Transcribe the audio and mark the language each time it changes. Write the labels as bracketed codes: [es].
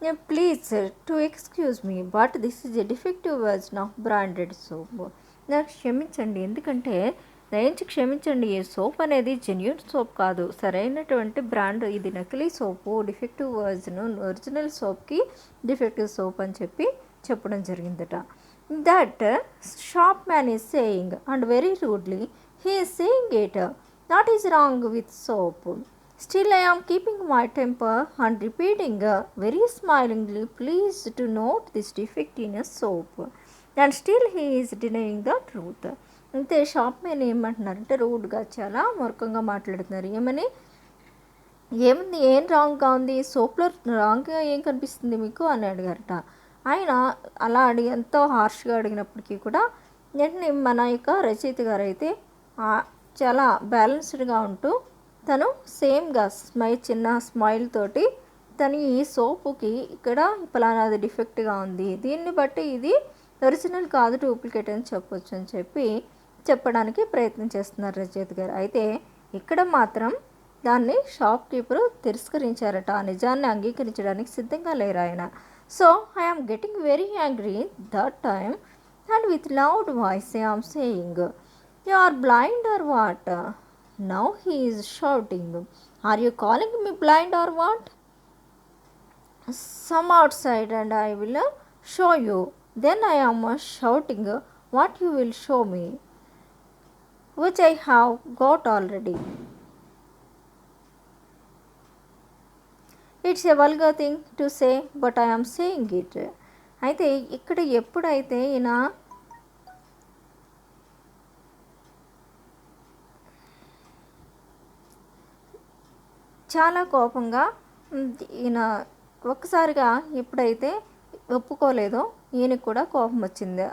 [en] Please to excuse me but this is a defective version of branded soap. [te] నాకు క్షమించండి, ఎందుకంటే దయించి క్షమించండి, ఈ సోప్ అనేది జెన్యూన్ సోప్ కాదు, సరైనటువంటి బ్రాండ్, ఇది నకిలీ సోపు, defective version, original సోప్కి defective soap అని చెప్పడం జరిగిందట. [en] That shop man is saying, and very rudely he is saying it, that is wrong with soap. Still I am keeping my temper and repeating very smilingly, please do note this defect in a soap. And still he is denying the truth. [te] అంతే shop man ఏమంటున్నారంటే రూడ్గా చాలా మూర్ఖంగా మాట్లాడుతున్నారు. ఏముంది, ఏం రాంగ్గా ఉంది, సోప్లో రాంగ్గా ఏం కనిపిస్తుంది మీకు అని అడిగారట. ఆయన అలా ఎంతో హార్ష్గా అడిగినప్పటికీ కూడా వెంటనే మన యొక్క రచయిత గారు అయితే చాలా బ్యాలెన్స్డ్గా ఉంటూ తను సేమ్గా చిన్న స్మైల్ తోటి తను ఈ సోపుకి ఇక్కడ పలానాది డిఫెక్ట్గా ఉంది, దీన్ని బట్టి ఇది ఒరిజినల్ కాదు డూప్లికేట్ అని చెప్పొచ్చు అని చెప్పడానికి ప్రయత్నం చేస్తున్నారు రచయిత గారు. అయితే ఇక్కడ మాత్రం దాన్ని షాప్ కీపరు తిరస్కరించారట. ఆ నిజాన్ని అంగీకరించడానికి సిద్ధంగా లేరు ఆయన. [en] So I am getting very angry that time and with loud voice I am saying, you are blind or what? Now he is shouting, are you calling me blind or what? Some outside and I will show you. Then I am shouting what you will show me, which I have got already. It's a vulgar thing to say but I am saying it. [te] అయితే ఇక్కడ ఎప్పుడైతే ఈయన చాలా కోపంగా ఈయన ఒక్కసారిగా ఎప్పుడైతే ఒప్పుకోలేదో ఈయనకు కూడా కోపం వచ్చింది.